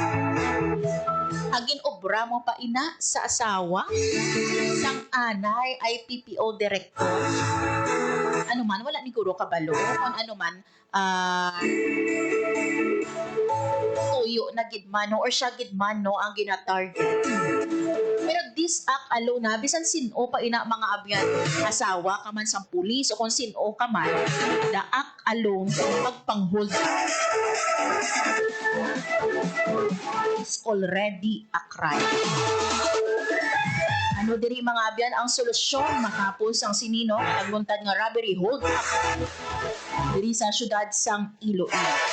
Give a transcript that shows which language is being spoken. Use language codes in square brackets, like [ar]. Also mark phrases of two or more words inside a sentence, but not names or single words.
[hil] Agin obra mo pa ina sa asawa sang anay ay PPO director. Ano man wala ni guro kabalo kung ano man tuyo na gidman no or siya gidman no ang gina-target. Pero [en] this act alone [hil] na bisan sino pa ina mga abyan asawa ka man sang pulis o kung sino ka man [en] the act alone [hil] magpang-hold up [en] is already a crime. [hil] Ano diri mga abyan ang solusyon matapos ang sinino pagluntad nga [en] robbery hold up [hil] diri sa syudad sang Iloilo.